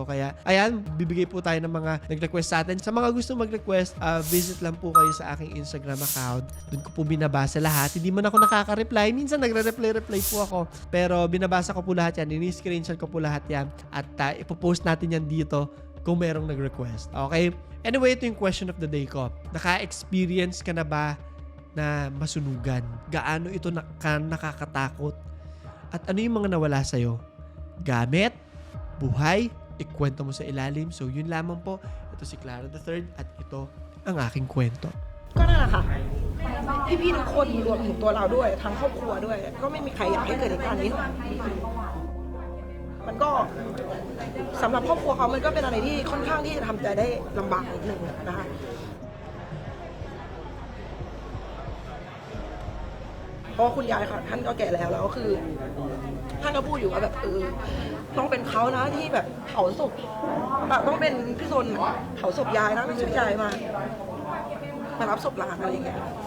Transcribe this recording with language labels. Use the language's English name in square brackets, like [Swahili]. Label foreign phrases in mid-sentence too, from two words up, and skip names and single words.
[Filipino] Kaya ayan, bibigay po tayo ng mga nag-request sa atin. Sa mga gusto mag-request, visit lang po kayo sa aking Instagram account. Doon ko po binabasa lahat. Hindi man ako nakaka-reply. Minsan nagre-reply po ako. Pero binabasa ko po lahat yan. Ini-screenshot ko po lahat yan. At ipopost natin yan dito kung merong nag-request. [English] Okay? Anyway, [Filipino] ito yung [English] question of the day [Filipino] ko. Naka-experience ka na ba na masunugan? Gaano ito nakakatakot? At ano yung mga nawala sa'yo? Gamit? Buhay? Ikwento mo sa ilalim. So yun lamang po. Ito si Clara III at ito ang aking kwento. [Thai] ก็นั่นแหละค่ะพี่ๆทุกคนรวมถึงตัวเราด้วยทั้งครอบครัวด้วยก็ไม่มีใครอยากให้เกิดเหตุการณ์นี้ มันก็สำหรับครอบครัวเขามันก็เป็นอะไรที่ค่อนข้างที่จะทำใจได้ลำบากนิดนึงนะคะเพราะคุณยายค่ะท่านก็แก่แล้วก็คือท่านก็พูดอยู่ว่าแบบต้องเป็นเขานะที่แบบเผาศพต้องเป็นพี่ซนเผาศพยายนะไม่ใช่ยายมารับศพหลานอะไรอย่างเงี้ย